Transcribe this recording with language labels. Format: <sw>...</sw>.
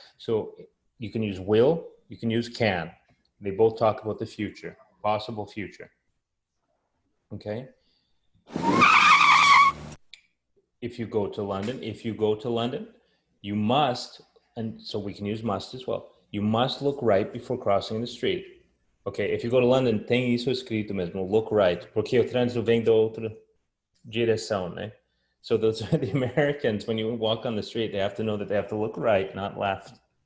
<en>So you can use will, you can use can. They both talk about the future, possible future. Okay. If you go to London, you must, and so we can use must as well. You must look right before crossing the street. Okay, if you go to London,</en> <pt>tem isso escrito mesmo,</pt> <en>look right,</en> <pt>porque o trânsito vem da outra direção, né?</pt> <en>So those are the Americans, when you walk on the street, they have to know that they have to look right, not left.</en>